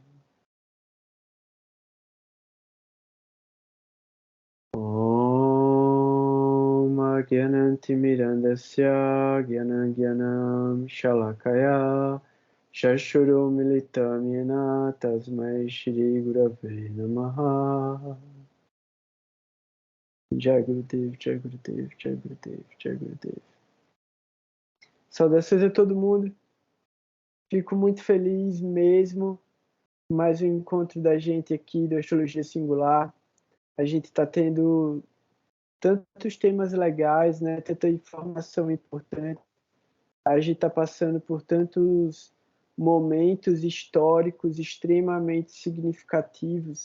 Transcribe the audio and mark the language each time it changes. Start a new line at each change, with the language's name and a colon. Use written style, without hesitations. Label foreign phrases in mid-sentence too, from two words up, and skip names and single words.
Sanskrit: ॐ अज्ञानतिमिरान्धस्य ज्ञानम् शलाकया चक्षुः उन्मीलितं येन तस्मै श्री गुरवे नमः.
Hindi: जय गुरुदेव, जय गुरुदेव, जय गुरुदेव, जय गुरुदेव.
Portuguese: Saudações a todo mundo. Fico muito feliz mesmo. Mais um encontro da gente aqui do Astrologia Singular. A gente está tendo tantos temas legais, né? Tanta informação importante. A gente está passando por tantos momentos históricos extremamente significativos.